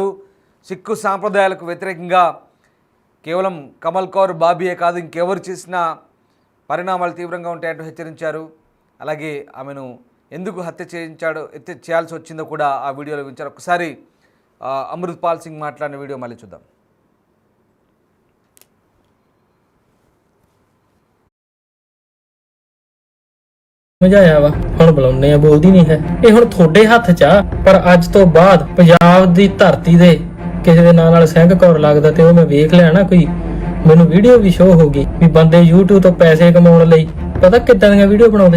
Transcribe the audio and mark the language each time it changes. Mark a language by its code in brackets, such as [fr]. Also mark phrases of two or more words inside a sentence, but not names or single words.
[te] సిక్కు సాంప్రదాయాలకు వ్యతిరేకంగా కేవలం కమల్ కౌర్ బాబీయే కాదు, ఇంకెవరు చేసినా పరిణామాలు తీవ్రంగా ఉంటాయంటూ హెచ్చరించారు. అలాగే ఆమెను ఎందుకు హత్య చేయాల్సి వచ్చిందో కూడా ఆ వీడియోలో వించారు. ఒకసారి అమృత్పాల్ సింగ్ మాట్లాడిన వీడియో మళ్ళీ చూద్దాం. [pa] ਸਮਝਾਇਆ ਵਾ ਹੁਣ ਬੁਲਾਉਂਦੇ ਆ, ਬੋਲਦੀ ਨਹੀਂ ਹੈ। ਇਹ ਹੁਣ ਤੁਹਾਡੇ ਹੱਥ 'ਚ ਆ, ਪਰ ਅੱਜ ਤੋਂ ਬਾਅਦ ਪੰਜਾਬ ਦੀ ਧਰਤੀ ਦੇ ਕਿਸੇ ਦੇ ਨਾਂ ਨਾਲ ਸਿੰਘ ਕੌਰ ਲੱਗਦਾ ਤੇ ਉਹ ਮੈਂ ਵੇਖ ਲਿਆ ਨਾ, ਕੋਈ ਮੈਨੂੰ ਵੀਡੀਓ ਵੀ ਸ਼ੋ ਹੋ ਗਈ ਵੀ ਬੰਦੇ YouTube ਤੋਂ ਪੈਸੇ ਕਮਾਉਣ ਲਈ ਪਤਾ ਕਿੱਦਾਂ ਦੀਆਂ ਵੀਡੀਓ ਬਣਾਉਂਦੇ।